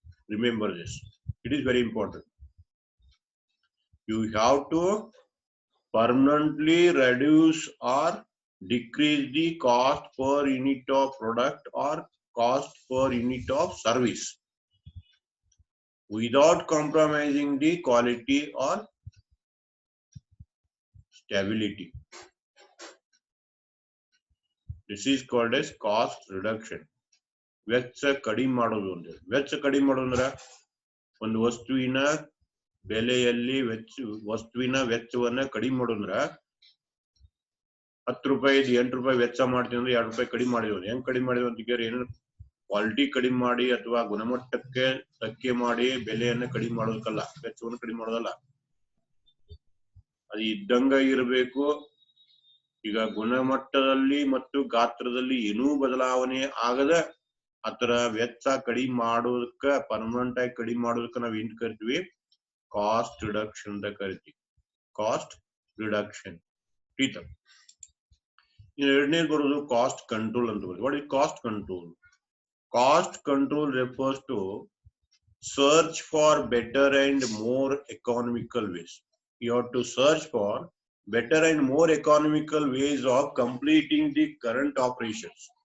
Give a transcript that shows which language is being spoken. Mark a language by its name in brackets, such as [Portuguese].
[English] Remember this, it is very important. You have to permanently reduce or decrease the cost per unit of product or cost per unit of service without compromising the quality or stability. This is called as cost reduction. [Kannada] ವೆಚ್ಚ ಕಡಿಮೆ ಮಾಡೋದು ಅಂದ್ರೆ, ವೆಚ್ಚ ಕಡಿಮೆ ಮಾಡೋದು ಅಂದ್ರೆ ಒಂದು ವಸ್ತುವಿನ ಬೆಲೆಯಲ್ಲಿ ವಸ್ತುವಿನ ವೆಚ್ಚವನ್ನ ಕಡಿಮೆ ಮಾಡೋದ್ರ 10 ರೂಪಾಯಿ 8 ರೂಪಾಯಿ ವೆಚ್ಚ ಮಾಡ್ತೀವಿ ಅಂದ್ರೆ 2 ರೂಪಾಯಿ ಕಡಿಮೆ ಮಾಡಿದ್ವಿ. ಹೆಂಗ್ ಕಡಿಮೆ ಮಾಡಿದ್ವಿ ಅಂತ ಕೇಳಿ, ಏನು ಕ್ವಾಲಿಟಿ ಕಡಿಮೆ ಮಾಡಿ ಅಥವಾ ಗುಣಮಟ್ಟಕ್ಕೆ ಧಕ್ಕೆ ಮಾಡಿ ಬೆಲೆಯನ್ನ ಕಡಿಮೆ ಮಾಡೋದಕ್ಕಲ್ಲ, ವೆಚ್ಚವನ್ನು ಕಡಿಮೆ ಮಾಡೋದಲ್ಲ. ಅದು ಇದ್ದಂಗ ಇರಬೇಕು. ಈಗ ಗುಣಮಟ್ಟದಲ್ಲಿ ಮತ್ತು ಗಾತ್ರದಲ್ಲಿ ಏನೂ ಬದಲಾವಣೆ ಆಗದ ಆತರ ವೆಚ್ಚ ಕಡಿಮೆ ಮಾಡೋದಕ್ಕ, ಪರ್ಮನೆಂಟ್ ಆಗಿ ಕಡಿಮೆ ಮಾಡೋದಕ್ಕ ನಾವ್ ಏನ್ ಕರಿತೀವಿ, ಕಾಸ್ಟ್ ರಿಡಕ್ಷನ್ ಅಂತ ಕರಿತೀವಿ. Cost reduction. ಎರಡನೇದು ಬರೋದು ಕಾಸ್ಟ್ ಕಂಟ್ರೋಲ್ ಅಂತ ಬರೋದು. [English] What is cost control? Cost control refers to search for better and more economical ways. You have to search for better and more economical ways of completing the current operations.